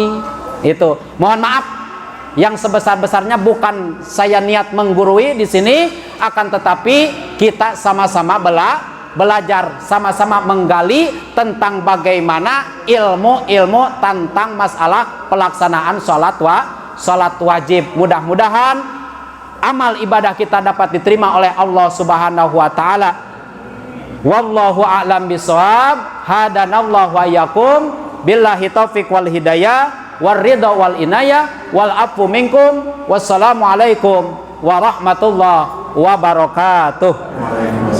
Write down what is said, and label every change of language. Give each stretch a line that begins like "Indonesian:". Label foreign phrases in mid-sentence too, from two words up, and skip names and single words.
Indonesian: Itu mohon maaf yang sebesar-besarnya, bukan saya niat menggurui di sini, akan tetapi kita sama-sama belajar, sama-sama menggali tentang bagaimana ilmu-ilmu tentang masalah pelaksanaan salat wajib. Mudah-mudahan amal ibadah kita dapat diterima oleh Allah
Arabic: سبحانه وتعالى. والله أعلم بالصواب. هدانا الله وإياكم بالله التوفيق والهداية والرضا والعناية والعفو منكم. والسلام عليكم ورحمة الله وبركاته.